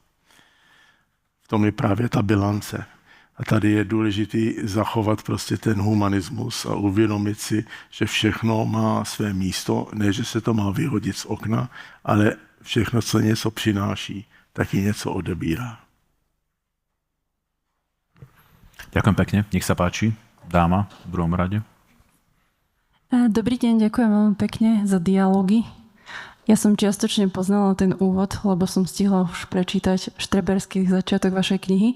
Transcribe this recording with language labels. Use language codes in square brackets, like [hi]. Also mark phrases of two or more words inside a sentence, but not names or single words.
[cs] V tom je právě ta bilance. A tady je důležitý zachovat prostě ten humanismus a uvědomit si, že všechno má své místo, ne, že se to má vyhodit z okna, ale všechno, co něco přináší, taky něco odebírá. [sk] Ďakujem pekne. Nech sa páči. Dáma v druhom rade. Dobrý deň, ďakujem veľmi pekne za dialógy. Ja som čiastočne poznala ten úvod, lebo som stihla už prečítať štreberský začiatok vašej knihy.